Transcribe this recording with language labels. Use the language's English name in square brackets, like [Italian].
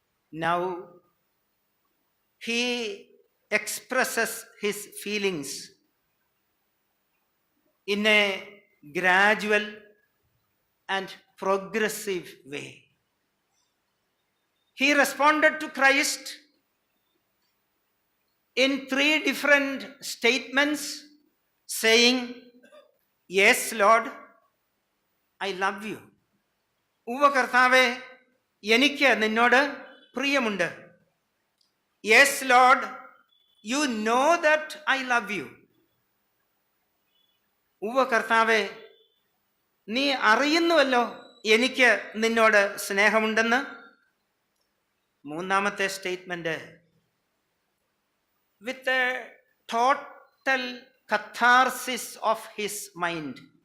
[English] Now he expresses his feelings in a gradual and progressive way. He responded to Christ in 3 different statements, saying, yes Lord, I love you. [Malayalam] ഉവ്വ കർത്താവേ, എനിക്ക് നിന്നോട് പ്രിയമുണ്ട്. [English] Yes Lord, you know that I love you. [Malayalam] ഉവ്വ കർത്താവേ, നീ അറിയുന്നുവല്ലോ എനിക്ക് നിന്നോട് സ്നേഹമുണ്ടെന്ന്. മൂന്നാമത്തെ [English] Statement, with a total catharsis of his mind.